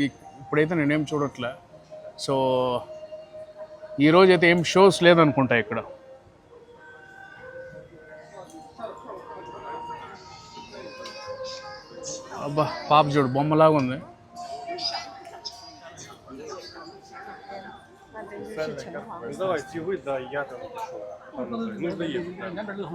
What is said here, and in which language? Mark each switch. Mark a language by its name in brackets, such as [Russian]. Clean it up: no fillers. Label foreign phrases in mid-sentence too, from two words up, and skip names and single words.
[Telugu] ఇప్పుడైతే నేనేం చూడట్లే. సో ఈరోజు అయితే ఏం షోస్ లేదనుకుంటా ఇక్కడ. అబ్బా పాప చూడు బొమ్మలాగా ఉంది. [Russian] Давай, вы, да, я там пошел. Нужно ехать.